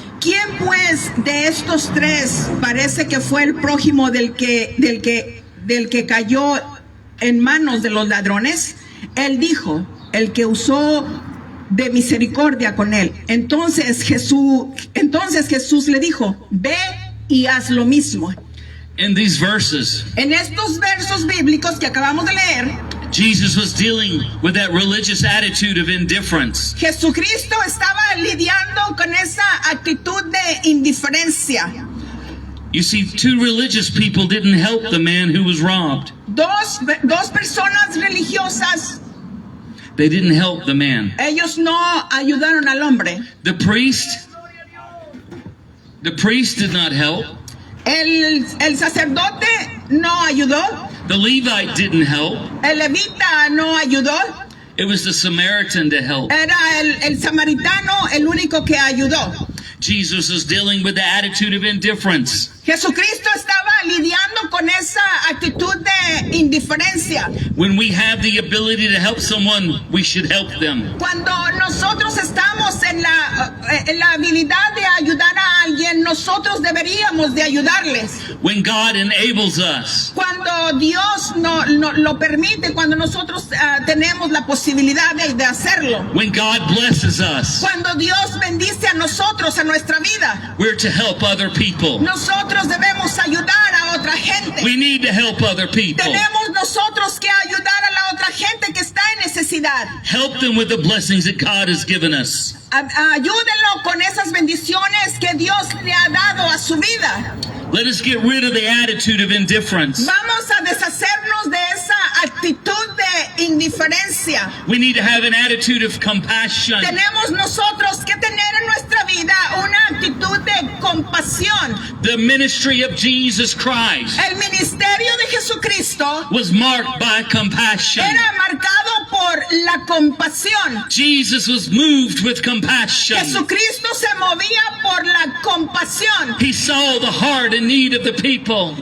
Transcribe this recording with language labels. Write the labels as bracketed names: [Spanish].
[Spanish] ¿Quién pues de estos 3 parece que fue el prójimo del que cayó en manos de los ladrones? Él dijo: el que usó de misericordia con él. Entonces Jesús le dijo: Ve y haz lo mismo. [English] In these verses, [Spanish] En estos versos bíblicos que acabamos de leer, [English] Jesus was dealing with that religious attitude of indifference. [Spanish] Jesucristo estaba lidiando con esa actitud de indiferencia. [English] You see, 2 religious people didn't help the man who was robbed. [Spanish] Dos personas religiosas, [English] They didn't help the man. [Spanish] ellos no ayudaron al hombre. [English] The priest did not help. [Spanish] El sacerdote no ayudó. [English] The Levite didn't help. [Spanish] El levita no ayudó. [English] It was the Samaritan to help. [Spanish] Era el samaritano el único que ayudó. [English] Jesus is dealing with the attitude of indifference. [Spanish] Jesucristo estaba lidiando con esa actitud de indiferencia. [English] When we have the ability to help someone, we should help them. [Spanish] Cuando nosotros estamos en la habilidad de ayudar a alguien, nosotros deberíamos de ayudarles. [English] When God enables us, [Spanish] Cuando Dios no lo permite, cuando nosotros tenemos la posibilidad de hacerlo. [English] when God blesses us, [Spanish] Cuando Dios bendice a nosotros, a nuestra vida, [English] we're to help other people. [Spanish] nosotros debemos ayudar a otra gente. [English] We need to help other people. [Spanish] Tenemos nosotros que ayudar a la otra gente que está en necesidad. [English] Help them with the blessings that God has given us. [Spanish] Ayúdenlo con esas bendiciones que Dios le ha dado a su vida. [English] Let us get rid of the attitude of indifference. [Spanish] Vamos a deshacernos de esa actitud de indiferencia. [English] We need to have an attitude of compassion. [Spanish] Tenemos nosotros que tener en nuestra vida una actitud de compasión. [English] The ministry of Jesus Christ [Spanish] El ministerio de Jesucristo [English] was marked by compassion. [Spanish] era marcado por la compasión. [English] Jesus was moved with compassion. [Spanish] Jesucristo se movía por la compasión. [English] He saw the heart and need of the people.